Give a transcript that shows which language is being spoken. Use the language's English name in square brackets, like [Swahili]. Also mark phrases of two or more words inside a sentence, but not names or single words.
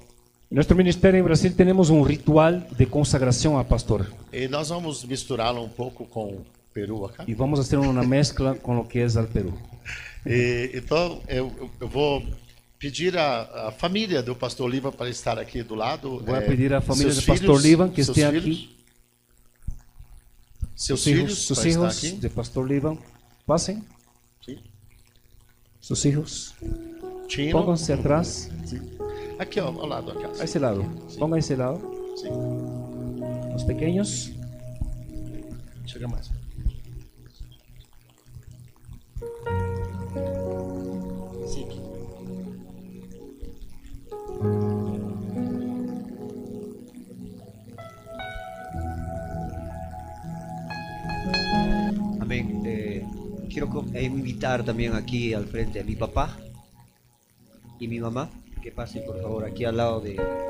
[Spanish] En nuestro ministerio en Brasil tenemos un ritual de consagración al pastor [Portuguese] E nós vamos misturá-lo um pouco com o Peru acá. [Spanish] y vamos a hacer una mezcla con lo que es al Perú. [Portuguese] Então eu vou pedir a família do pastor Liva para estar aqui do lado. [Spanish] Voy a pedir a familia [Portuguese] seus [Spanish] del Pastor [Portuguese] filhos, [Spanish] Livan que [Portuguese] seus [Spanish] esté [Portuguese] filhos, [Spanish] aquí. [Portuguese] Seus filhos, [Spanish] Sus [Portuguese] para estar [Spanish] hijos [Portuguese] aqui. [Spanish] del Pastor Livan, pasen. [Portuguese] Sim. [Spanish] Sus hijos, Tino. pónganse atrás, [Portuguese] Aqui, ó, ao lado da a casa. [Spanish] ese lado. Pongan a ese lado. [Portuguese] Sim. [Spanish] Los pequeños. [Portuguese] Chega mais. Sim. [Spanish] Amén. Quiero invitar también aquí al frente a mi papá y mi mamá, que pasen por favor aquí al lado de...